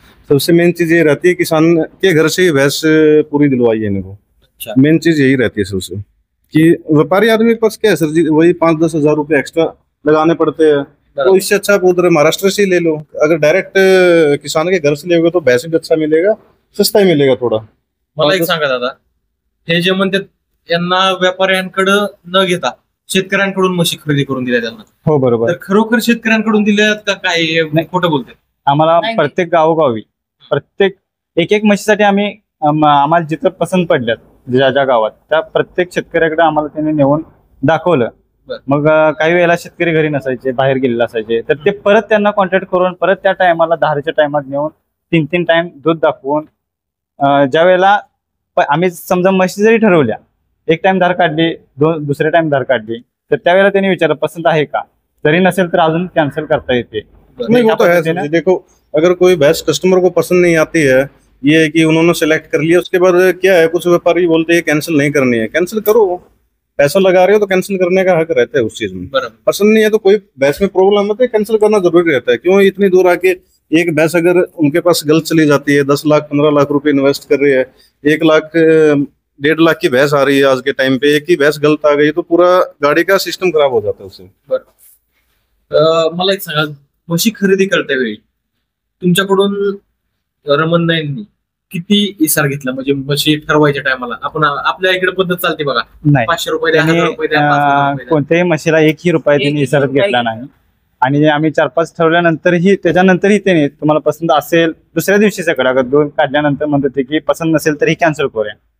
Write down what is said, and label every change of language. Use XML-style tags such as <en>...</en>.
<hi>सबसे मेन चीज ये रहती है किसान के घर से ही भैंस पूरी दिलवाई है इनको। अच्छा। मेन चीज यही रहती है सबसे, कि व्यापारी आदमी के पास क्या है सर जी, वही 5-10 हजार रुपये एक्स्ट्रा लगाने पड़ते हैं। तो इससे अच्छा आप उधर महाराष्ट्र से ही ले लो। अगर डायरेक्ट किसान के घर से लेगे तो भैंस भी अच्छा मिलेगा, सस्ता ही मिलेगा थोड़ा।</hi> <mr>मला एक सांगा दादा, हे जे म्हणतात यांना व्यापाऱ्यांकडे न घेता शेतकऱ्यांकडून म्हशी खरेदी करून दिल्या त्यांना, हो बरोबर. तर खरोखर शेतकऱ्यांकडून दिल्यात का काय खोटं बोलते? आम्हाला प्रत्येक गावोगावी प्रत्येक एक म्हशीसाठी आम्ही आम्हाला जिथं पसंत पडल्यात ज्या ज्या गावात त्या प्रत्येक शेतकऱ्याकडे आम्हाला त्यांनी नेऊन दाखवलं. मग काही वेळेला शेतकरी घरी नसायचे, बाहेर गेलेले असायचे, तर ते परत त्यांना कॉन्टॅक्ट करून परत त्या टायमाला धारच्या टायमात नेऊन 3-3 टाइम दूध दाखवून ज्या वेळेला आम्ही समजा म्हशी जरी ठरवल्या, एक टाइम धार काढली, दुसऱ्या टाइम धार काढली, तर त्यावेळेला त्यांनी विचारलं पसंत आहे का, जरी नसेल तर अजून कॅन्सल करता येते.</mr> <hi>नहीं वो तो है सर जी। देखो अगर कोई भैंस कस्टमर को पसंद नहीं आती है, ये है कि उन्होंने सेलेक्ट कर लिया, उसके बाद क्या है, कुछ व्यापारी बोलते हैं कैंसिल नहीं करनी है, कैंसिल करो, पैसा लगा रहे हो तो कैंसिल करने का हक रहता है उस चीज में। पसंद नहीं है तो कोई भैंस में प्रॉब्लम होता है, कैंसिल करना जरूरी रहता है। क्यों इतनी दूर आके एक भैंस अगर उनके पास गलत चली जाती है, 10 लाख 15 लाख रुपए इन्वेस्ट कर रही है, 1 लाख 1.5 लाख की भैंस आ रही है आज के टाइम पे, एक ही भैंस गलत आ गई तो पूरा गाड़ी का सिस्टम खराब हो जाता है उससे।</hi> <mr>मला एक सांगा, म्हशी खरेदी करते वेळी तुमच्याकडून रमण नाईंनी किती इसार घेतला? म्हणजे म्हशी ठरवायच्या टायमाला आपण आपल्या इकडे पद्धत चालते बघा, नाही 500 रुपये द्या, 1000 रुपये द्या, 5000 रुपये द्या. कोणत्याही म्हशीला 1ही रुपया त्यांनी इसारत घेतला नाही. आणि आम्ही 4-5 ठरवल्यानंतरही त्याच्यानंतरही त्याने तुम्हाला पसंत असेल दुसऱ्या दिवशी सकाळ अगर 2 काढल्यानंतर म्हणत होते की पसंत नसेल तरी कॅन्सल करूया.</mr>